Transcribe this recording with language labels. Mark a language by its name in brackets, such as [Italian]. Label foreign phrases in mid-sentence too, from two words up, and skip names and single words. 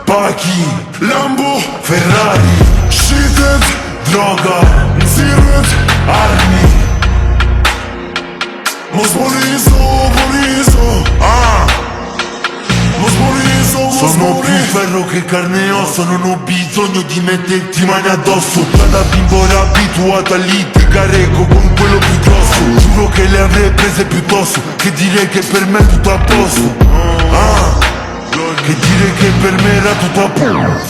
[Albanian] Paki, Lambo, Ferrari, shitet, droga, nxirret, armi. Mos morizo, mos morizo. [Italian] Sono più ferro che carne e osso, non ho bisogno di metterti mani addosso. Da bimbo ero abituato a litigare con quello più grosso. Giuro che le avrei prese piuttosto che dire che per me è tutto a posto. Che dire che per me era tutto a posto.